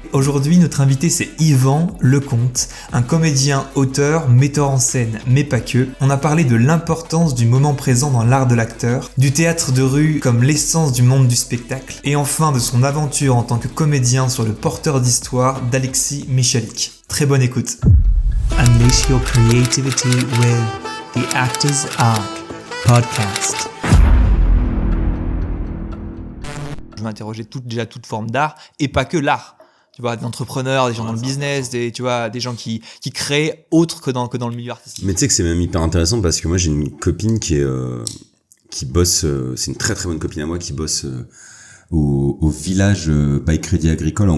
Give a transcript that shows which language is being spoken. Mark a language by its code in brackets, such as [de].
[fr] Aujourd'hui, notre invité c'est Yvan Lecomte, un comédien, auteur, metteur en scène, mais pas que. On a parlé de l'importance du moment présent dans l'art de l'acteur, du théâtre de rue comme l'essence du monde du spectacle, et enfin de son aventure en tant que comédien sur le porteur d'histoire d'Alexis Michalik. Très bonne écoute. [en] Unleash your creativity with the Actors Arc Podcast. [fr] Je m'interrogeais toute forme d'art, et pas que l'art. Tu vois, des entrepreneurs, des gens dans le business, des gens qui créent autre que dans le milieu artistique. Mais tu sais que c'est même hyper intéressant parce que moi j'ai une copine qui bosse, c'est une très très bonne copine à moi qui bosse au village by Crédit Agricole.